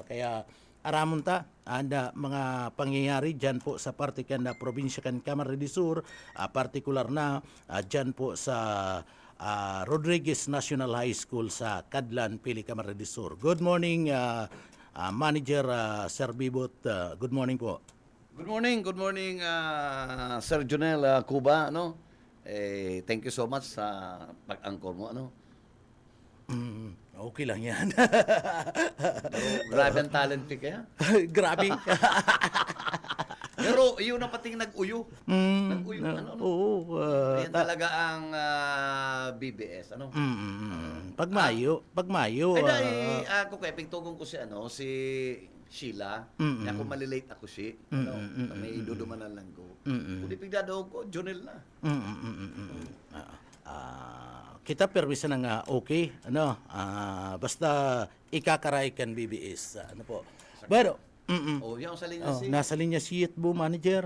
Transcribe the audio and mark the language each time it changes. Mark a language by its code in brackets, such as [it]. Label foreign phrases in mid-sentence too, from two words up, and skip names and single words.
[bik] Kaya aramon ta anda mga pangyayari dyan po sa parte kan na probinsya kan Camarines Sur partikular na dyan po sa Rodriguez National High School sa Cadlan, Pili, Camarines Sur. [en] Good morning Manager Sir Bibot. Good morning po. Good morning Sir Jonel Cuba no. Thank you so much [tl] sa pag-angkor mo ano. Okay lang yan. Grabe ang [en] talent pick [tl] kaya. Grabe. Pero yun na pating nag-uyo. Nag-uyo ano. Oo. Yan talaga ang BBS ano. Pag Mayo. [bik] Ay dahil ako kaya pingtugong ko si si Sheila. Ako malilate ako si. May dudumanan lang ko. Kung ipigdadaw ko, Jonel na. Kita permisa na nga okay basta ikakaray kan BBS ano po pero [tl] yung sa linya si nasa linya si Yitbo Manager